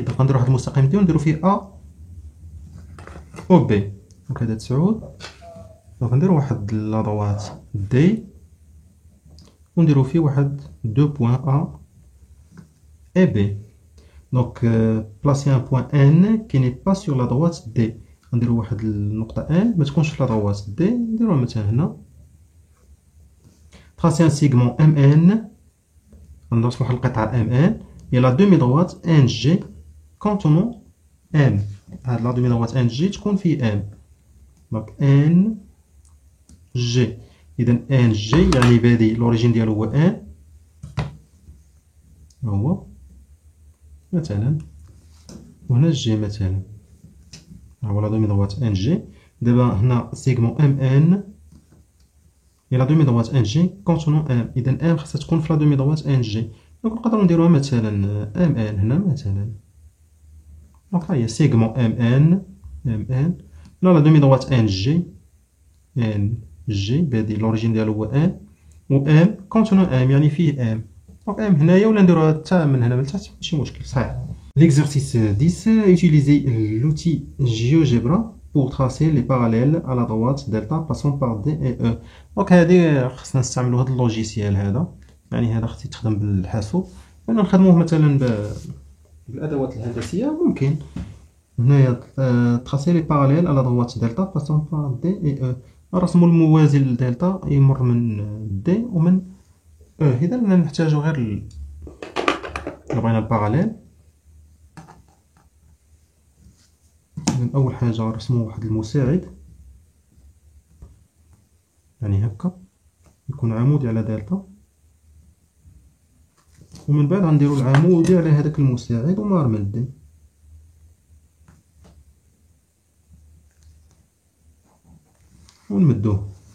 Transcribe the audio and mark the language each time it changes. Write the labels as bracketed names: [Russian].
[French] Donc, on va faire [Arabic] المستقيم دي ونديرو فيه A و B. Donc, هذا 9. Donc, نديرو واحد la droite D ونديرو فيه واحد deux points A et B. [French] Donc, placer un point N qui n'est pas sur la droite D. [Arabic] نديرو واحد النقطة N ما تكونش في la droite D. نديروها مثلا هنا. [French] Tracer un segment MN. [Arabic] غنرسمو واحد القطعة MN. [French] Et la demi-droite NG contenant M. [Arabic] هاد la demi-droite NG تكون فيه M. [French] Donc NG. [Arabic] إذا NG يعني بادي l'origine ديالو هو N. هو مثلا وهنا G مثلا. [French] هو la demi-droite NG. [Arabic] دابا هنا [French] segment MN. Et la demi-droite NG contenant M. [Arabic] إذا M خاصها تكون في la demi-droite NG. دونك نقدرو نديروها مثلا MN هنا مثلا. دونك ها هي segment MN لا la demi-droite NG بادي l'origine ديالو هو N و M contenant M يعني فيه M. دونك M هنايا ولا نديروها حتى من هنا من التحت ماشي مشكل صحيح. [French] L'exercice 10, utilisez l'outil GeoGebra pour tracer les parallèles à la droite delta passant par D et E. [Arabic] دونك هادي خصنا نستعملو هاد اللوجيسيال هذا. يعني هذا خصو يتخدم بالحاسوب. أنا نخدموه مثلا بالأدوات الهندسية ممكن. [French] هنايا tracer les parallèles à la droite delta passant par D et E. [Arabic] نرسمو الموازي لدلتا يمر من D ومن E. إذا نحتاجو غير إلا بغينا الباراليل. أول حاجة نرسمو واحد المساعد يعني هكا يكون عمودي على دلتا ومن بعد غنديرو العمودي على هذاك المساعد ومار من دي ونمدوه.